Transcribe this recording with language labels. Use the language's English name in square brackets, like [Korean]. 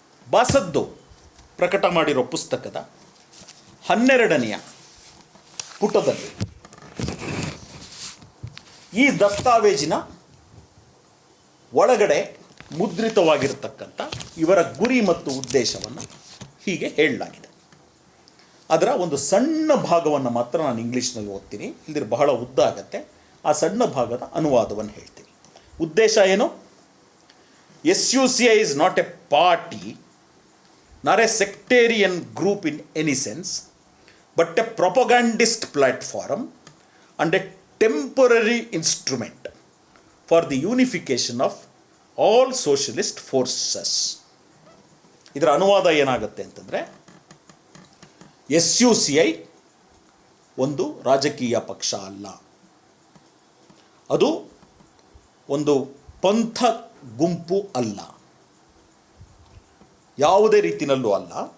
[Kannada] ಬಾಸದ್ದು ಪ್ರಕಟ ಮಾಡಿರೋ ಪುಸ್ತಕದ 12ನೇ ಪುಟದಲ್ಲಿ ಈ ದಸ್ತಾವೇಜಿನ ಒಳಗಡೆ ಮುದ್ರಿತವಾಗಿರತಕ್ಕಂಥ ಇವರ ಗುರಿ ಮತ್ತು ಉದ್ದೇಶವನ್ನು ಹೀಗೆ ಹೇಳಲಾಗಿದೆ. ಅದರ ಒಂದು ಸಣ್ಣ ಭಾಗವನ್ನು ಮಾತ್ರ ನಾನು ಇಂಗ್ಲೀಷ್ನಲ್ಲಿ ಓದ್ತೀನಿ, ಇಲ್ಲದಿರ ಬಹಳ ಉದ್ದ ಆಗತ್ತೆ. ಆ ಸಣ್ಣ ಭಾಗದ ಅನುವಾದವನ್ನು ಹೇಳ್ತೀನಿ. ಉದ್ದೇಶ ಏನು? [English] SUCI is not a party nor a sectarian group in any sense, but a propagandist platform and a temporary instrument for the unification of all socialist forces. [Kannada] ಇದರ ಅನುವಾದ ಏನಾಗುತ್ತೆ ಅಂತಂದರೆ, SUCI ಒಂದು ರಾಜಕೀಯ ಪಕ್ಷ ಅಲ್ಲ, ಅದು ಒಂದು ಪಂಥ ಗುಂಪು ಅಲ್ಲ, ಯಾವುದೇ ರೀತಿಯಲ್ಲೂ ಅಲ್ಲ.